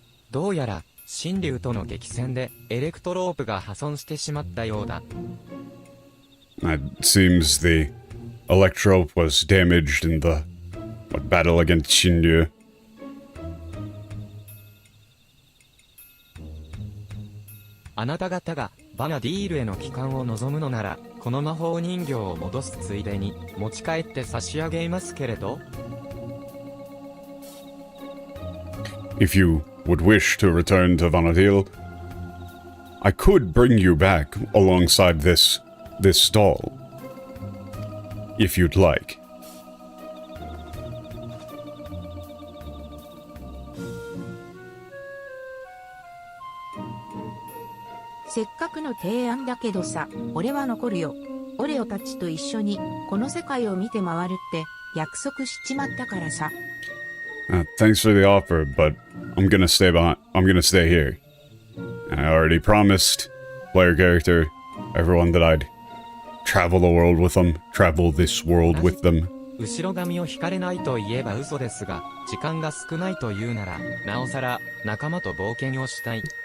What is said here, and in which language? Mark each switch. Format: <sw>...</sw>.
<ja>どうやら、神竜との激戦でエレクトロープが破損してしまったようだ。</ja> <en>It seems the electrope was damaged in the battle against Shinryu.</en> <ja>あなた方がバナディールへの帰還を望むのなら、この魔法人形を戻すついでに持ち帰って差し上げますけれど。</ja> <en>If you would wish to return to Vanadil, I could bring you back alongside this doll, if you'd like.</en> <ja>せっかくの提案だけどさ、俺は残るよ。オレオたちと一緒にこの世界を見て回るって約束しちまったからさ。</ja> <en>Thanks for the offer, but I'm gonna stay here. I already promised player character, everyone that I'd travel the world with them, travel this world with them.</en> <ja>後ろ髪を引かれないと言えば嘘ですが、時間が少ないというなら、なおさら仲間と冒険をしたい。</ja>